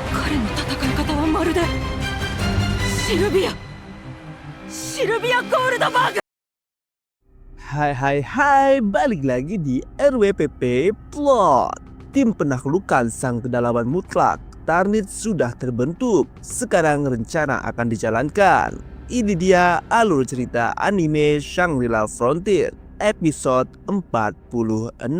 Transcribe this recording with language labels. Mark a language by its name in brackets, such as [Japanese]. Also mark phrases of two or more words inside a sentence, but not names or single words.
[Japanese] 彼の戦い方はまるでシルビア・ゴールドバーグ。 [Indonesian] Hai, balik lagi di RWPP Plot. Tim penaklukan sang kedalaman mutlak Tarnit sudah terbentuk. Sekarang rencana akan dijalankan. Ini dia alur cerita anime Shangri-La Frontier episode 46.